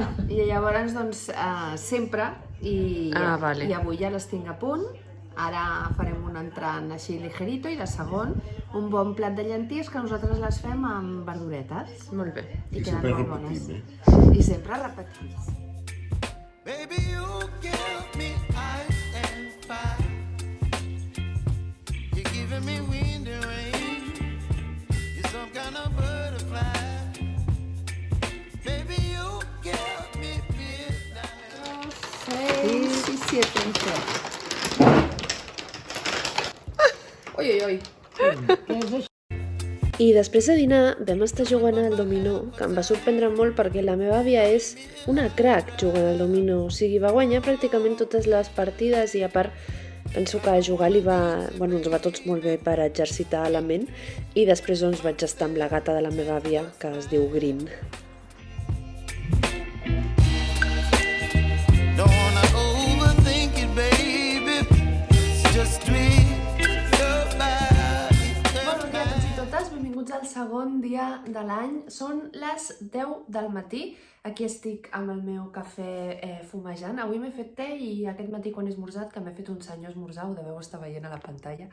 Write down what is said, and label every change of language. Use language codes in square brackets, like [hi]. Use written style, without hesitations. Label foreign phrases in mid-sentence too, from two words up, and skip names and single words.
[ca] I llavors, doncs, sempre, i avui ja les tinc a punt. Ara farem un entrant així ligerito i de segon, un bon plat de llenties que nosaltres les fem amb verduretes. Molt bé. I sempre molt bones. I sempre repetits. [en] Baby, you give me ice and fire. You're giving me wind and rain. You're some kind of butterfly. Baby, you give me midnight. [ca] 6 i 7 en set. Ui. I després de dinar vam estar jugant al dominó, que em va sorprendre molt perquè la meva àvia és una crack jugant al dominó. O sigui, va guanyar pràcticament totes les partides i a part penso que jugar ens va tots molt bé per exercitar la ment i després doncs vaig estar amb la gata de la meva àvia, que es diu Green. [en] Don't wanna overthink it, baby. It's just me. [ca] Benvinguts al segon dia de l'any. Són les 10 del matí. Aquí estic amb el meu cafè fumejant. Avui m'he fet te i aquest matí quan he esmorzat, que m'he fet un senyor esmorzar, ho deveu estar veient a la pantalla.